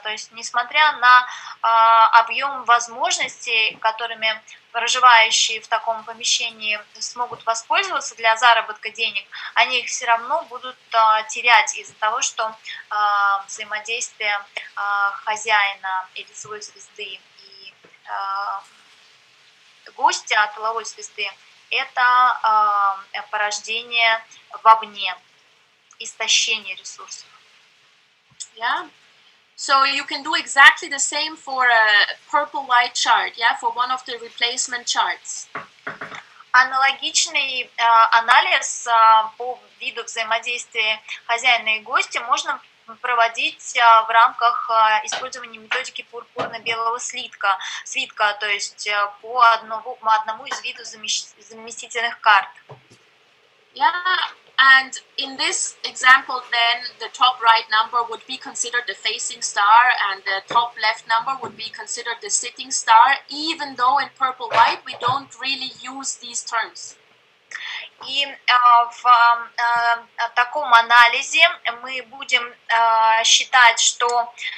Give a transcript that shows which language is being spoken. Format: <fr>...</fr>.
<ru>То есть, несмотря на объем возможностей, которыми проживающие в таком помещении смогут воспользоваться для заработка денег, они их все равно будут терять из-за того, что взаимодействие хозяина и лицевой звезды и гостя тыловой звезды – это порождение вовне. Истощение ресурсов.</ru> <en>Yeah. So you can do exactly the same for a purple-white chart, yeah, for one of the replacement charts.</en> <ru>Аналогичный анализ по виду взаимодействия хозяина и гостя можно проводить в рамках использования методики пурпурно-белого свитка, то есть по одному из видов заместительных карт.</ru> <en>Yeah. And in this example, then, the top right number would be considered the facing star and the top left number would be considered the sitting star, even though in purple-white we don't really use these terms.</en> <ru>И в таком анализе мы будем считать, что</ru>